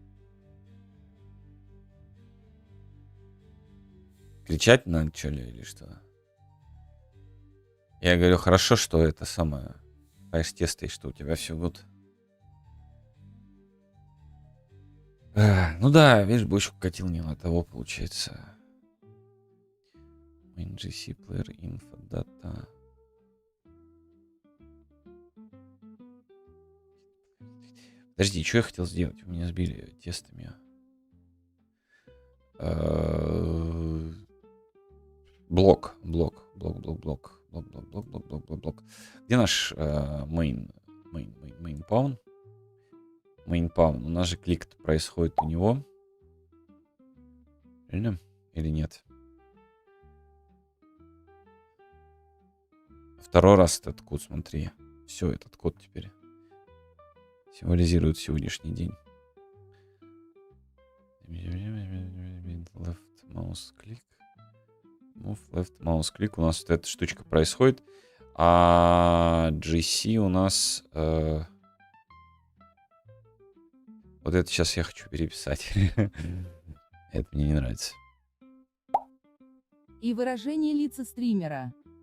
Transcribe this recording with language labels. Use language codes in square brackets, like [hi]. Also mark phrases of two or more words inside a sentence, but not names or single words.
[ru] Кричать надо, что ли, или что? Я говорю, хорошо, что это самое. Знаешь, тесто, и что у тебя все гуд. Ну да, видишь, бочку катил не на того, получается. [en] Main GC player info data. [ru] Подожди, что я хотел сделать? Вы меня сбили тестами. Блок. Где наш [en] main pawn? Main pawn. [ru] У нас же клик происходит у него. Реально? Или нет? Второй раз этот код, смотри. Все, этот код теперь символизирует сегодняшний день. [en] Left mouse click. Move left mouse click. [ru] У нас вот эта штучка происходит. А GC у нас... Вот это сейчас я хочу переписать. Это мне не нравится. И выражение лица стримера.